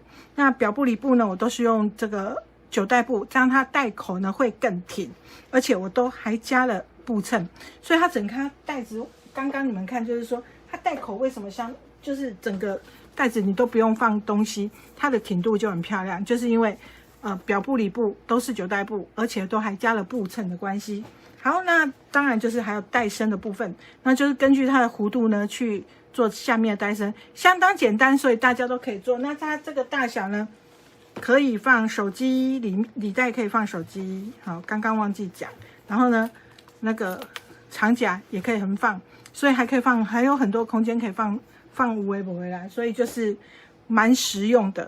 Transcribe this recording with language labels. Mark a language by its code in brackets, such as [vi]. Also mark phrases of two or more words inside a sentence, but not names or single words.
[zh] 那表布、裡布呢，我都是用這個9代布，這樣它袋口呢會更挺，而且我都還加了布襯，所以它整個袋子，剛剛你們看就是說它袋口為什麼就是整個袋子你都不用放東西，它的挺度就很漂亮，就是因為表布、裡布都是9代布，而且都還加了布襯的關係。好，那當然就是還有帶身的部分，那就是根據它的弧度呢去做下面的帶身，相當簡單，所以大家都可以做。那它這個大小呢，可以放手機，裡帶可以放手機。好，剛剛忘記講。然後呢，那個長夾也可以橫放，所以還可以放，還有很多空間可以放有的沒的，所以就是蠻實用的。